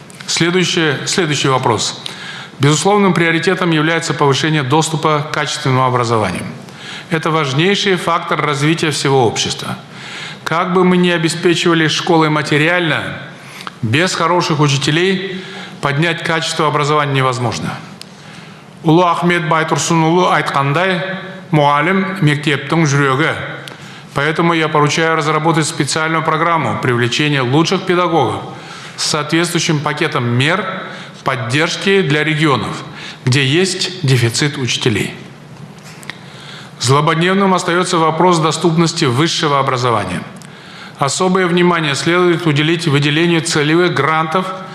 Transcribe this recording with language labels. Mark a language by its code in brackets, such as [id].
[ru] Следующий вопрос. Безусловным приоритетом является повышение доступа к качественному образованию. Это важнейший фактор развития всего общества. Как бы мы ни обеспечивали школы материально, без хороших учителей поднять качество образования невозможно. [kk] Улы Ахмет Байтурсунұлы айтқандай, мұғалім мектептің жүрегі. [ru] Поэтому я поручаю разработать специальную программу привлечения лучших педагогов с соответствующим пакетом мер поддержки для регионов, где есть дефицит учителей. Злободневным остается вопрос доступности высшего образования. Особое внимание следует уделить выделению целевых грантов